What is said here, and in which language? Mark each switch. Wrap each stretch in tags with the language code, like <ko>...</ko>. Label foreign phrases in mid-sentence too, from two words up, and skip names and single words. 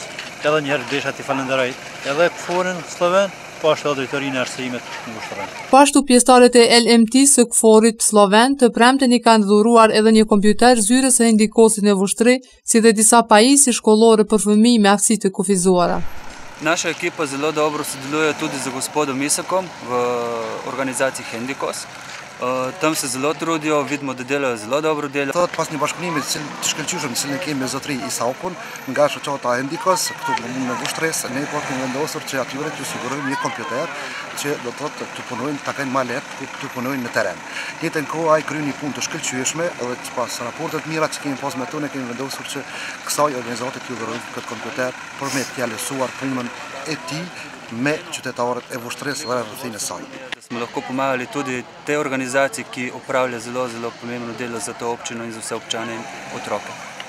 <sq>Edhe një herë desha të falenderoj edhe KFOR-in Sloven, po ashtu edhe drejtorinë e arsimit në Vushtrri. Po ashtu pjesëtarët e LMT së KFOR-it Sloven të premten i kanë dhuruar edhe një kompjuter zyrës së ndikosit në Vushtrri, si dhe disa pajisje shkollore për fëmijë me aftësi të kufizuara.</sq> <sl>Naša ekipa zelo dobro sodeluje tudi z gospodom Isakom v organizaciji Hendikos. Tam se zelo trudijo, vidimo da delajo zelo dobro delo.</sl> <sq>Thot pas një bashkëpunimi të shkëlqyeshëm që ne kemi me zotëri Isakun nga shoqata Hendikos këtu në Vushtrrisë, ne po kemi vendosur që atyre të sigurojmë një kompjuter që do të thotë të punojnë ta kenë më lehtë të punojnë në terren. Në të kohë ai kryen një punë të shkëlqyeshme edhe pas raportet mira që kemi pas me to ne kemi vendosur që kësaj organizate t'ju dhurojmë këtë kompjuter për me t'ia lësuar punën e tij me qytetarët e Vushtrrisë dhe rrethin e saj.</sq> <sl>Smo lahko pomagali tudi tej organizaciji, ki opravlja zelo pomembno delo za to občino in za vse občane in otroke.</sl>